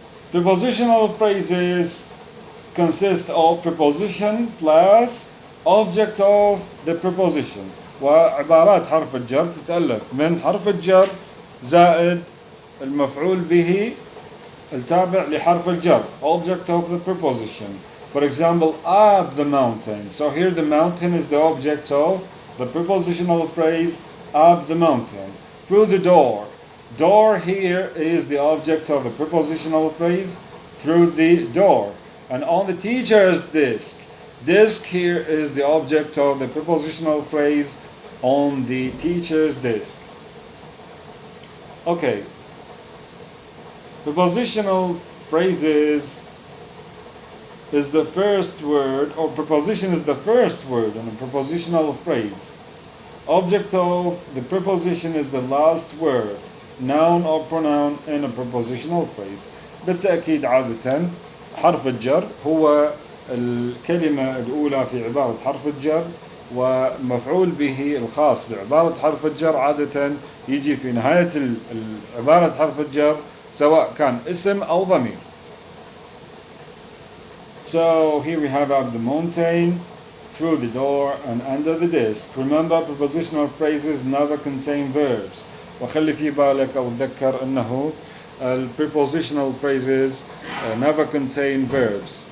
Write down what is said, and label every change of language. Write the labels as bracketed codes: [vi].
[en] Prepositional phrases consist of preposition plus object of the preposition. [ar] وعبارات حرف الجر تتألف من حرف الجر زائد المفعول به التابع لحرف الجر, [en] object of the preposition. For example, up the mountain. So here the mountain is the object of the prepositional phrase up the mountain. Through the door. Door here is the object of the prepositional phrase through the door. And on the teacher's desk. Desk here is the object of the prepositional phrase on the teacher's desk. Okay. Prepositional phrases is the first word, or preposition is the first word in a prepositional phrase. Object of the preposition is the last word, noun or pronoun in a prepositional phrase. [ar] بالتأكيد عادة حرف الجر هو الكلمة الأولى في عبارة حرف الجر, ومفعول به الخاص بعبارة حرف الجر عادة يجي في نهاية عبارة حرف الجر سواء كان اسم أو ضمير. [en] So here we have up the mountain, through the door, and under the desk. Remember, prepositional phrases never contain verbs. [ar] وخلي في بالك أو تذكر أنه [en] prepositional phrases never contain verbs.